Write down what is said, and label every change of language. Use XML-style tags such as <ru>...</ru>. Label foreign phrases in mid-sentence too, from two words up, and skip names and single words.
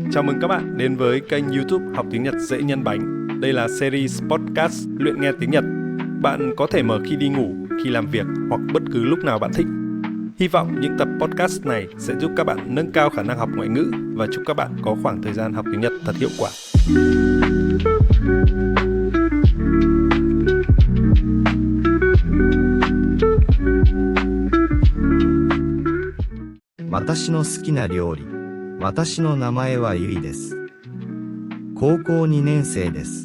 <vi>Chào mừng các bạn đến với kênh YouTube Học tiếng Nhật dễ nhân bánh. Đây là series podcast luyện nghe tiếng Nhật. Bạn có thể mở khi đi ngủ, khi làm việc hoặc bất cứ lúc nào bạn thích. Hy vọng những tập podcast này sẽ giúp các bạn nâng cao khả năng học ngoại ngữ và chúc các bạn có khoảng thời gian học tiếng Nhật thật hiệu quả.</vi> <ja>私の好きな料理。私の名前はゆいです。高校2年生です。</ja>